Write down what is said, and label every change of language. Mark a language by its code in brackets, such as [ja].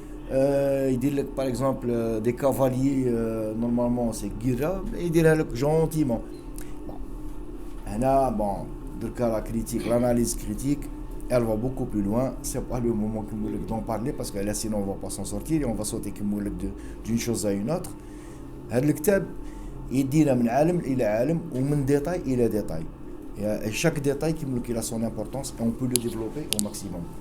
[fr] Il dit par exemple des cavaliers normalement c'est Guira, mais il dirait gentiment. Bon, la critique, l'analyse critique, elle va beaucoup plus loin. C'est pas le moment d'en parler parce que là sinon on va pas s'en sortir et on va sauter d'une chose à une autre. [ar] Le كتاب يدينا من عالم إلى عالم ومن détail إلى détail. [fr] Et chaque détail qui a son importance et on peut le développer au maximum.